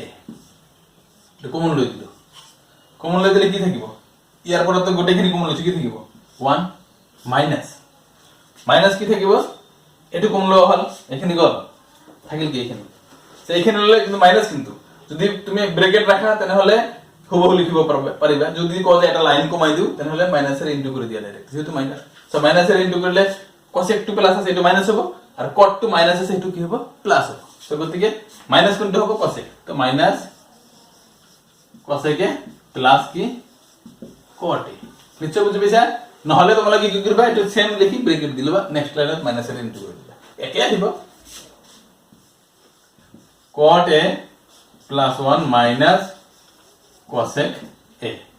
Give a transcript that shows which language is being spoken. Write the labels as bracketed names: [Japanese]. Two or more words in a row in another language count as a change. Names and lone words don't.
[Assamese] এটা কমন লই দিল কমন লই দিলে কি থাকিব ইয়ার পরে তো গোটেখিনি কমন লইছে কি থাকিব 1 মাইনাস কি থাকিব এটু কমন লওয়া হল এখানে গল থাকিল কি এখানে সো এখানে হলে কিন্তু মাইনাস কিন্তু যদি তুমি ব্র্যাকেট রাখা তাহলে হলে হুবহু লিখিব পারিবা যদি কও যে এটা লাইন কমাই দিও তাহলে হলে মাইনাসের ইনটু করে দিয়া ডাইরেক্ট যেহেতু মাইনাস সো মাইনাসের ইনটু করলে cosec টু প্লাস আছে এটা মাইনাস হবে আর cot টু মাইনাস আছে এটা কি হবে প্লাস হবে সো গতিকে মাইনাস কোনটা হবে cosec তো মাইনাস cosec এ প্লাস কি cot এ নিশ্চয় বুঝে পেছা নহলে তোমরা কি করবা এটা সেম লিখি ব্র্যাকেট দিলবা নেক্সট লাইনত মাইনাসের ইনটু করে দিবা একে আহিব [English] cot a plus 1 minus cosec a.